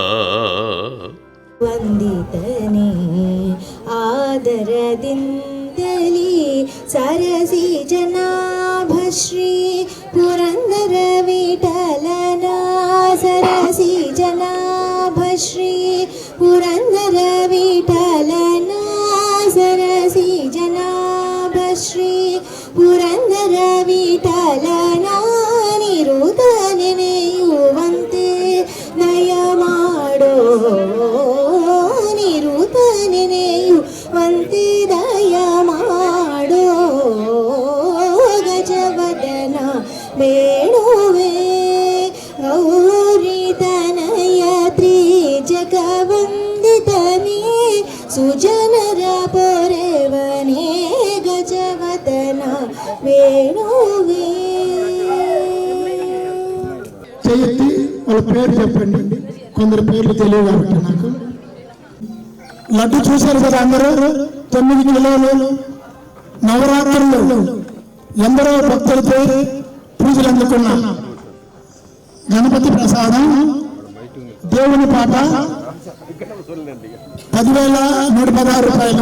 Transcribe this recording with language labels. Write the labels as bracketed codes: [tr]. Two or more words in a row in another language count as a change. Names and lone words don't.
[kn] ವಂದಿತನೆ ಆದರದಿಂದಲಿ ಸರಸಿ ಜನಾಭಶ್ರೀ ಪುರಂದರ ವಿಠಲನ. ಸರಸಿ ಜನಾಭಶ್ರೀ ಪುರಂದರ ವಿಠಲನ. ಸರಸಿ ಜನಾಭಶ್ರೀ ಪುರಂದರ ವಿಠಲನ. ನಿರುತನೆ ನೆಯುವಂತೆ ದಯಮಾಡೋ. ನಿರುತನೆ ನೆಯುವಂತೆ ದಯಮಾಡೋ. ಗಜವದನ ಬೇಡುವೆ ಗೌರಿತನಯ ತ್ರಿಜಗವಂದಿತನೇ ಸುಜನರ ಪೊರೆವನೇ. ಗಜವದನ ಬೇಡುವೆ. [te] చెయ్యి వాళ్ళ పేరు చెప్పండి. కొందరు పేర్లు తెలియదు కాబట్టి నాకు. లడ్డు చూశారు కదా అందరూ, 9 కిలోలు. నవరాత్రులు ఎందరో భక్తులతో పూజలు అందుకున్న గణపతి ప్రసాదం దేవుని పాట 10,116 రూపాయలు.